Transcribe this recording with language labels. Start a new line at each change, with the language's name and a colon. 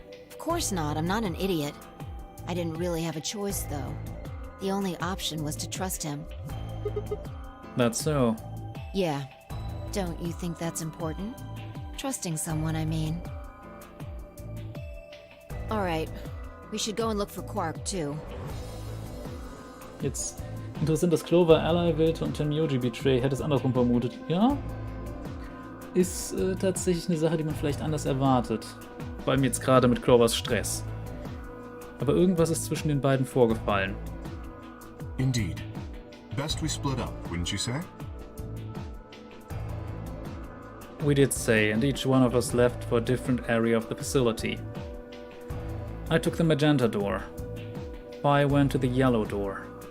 English: Of course not, I'm not an idiot. I didn't really have a choice, though. The only option was to trust him. That's so. Yeah. Don't you think that's important? Trusting someone, I mean. Alright. We should go and look for Quark, too.
German: Jetzt interessant, dass Clover Ally wählte und Tenmyoji Betray. Hätte es andersrum vermutet. Ja? Ist tatsächlich eine Sache, die man vielleicht anders erwartet. Vor allem jetzt gerade mit Clovers Stress. Aber irgendwas ist zwischen den beiden vorgefallen.
English: Indeed. Best we split up, wouldn't you say? We did say, and each one of us left for a different area of the facility. I took the magenta door. Phi went to the yellow door.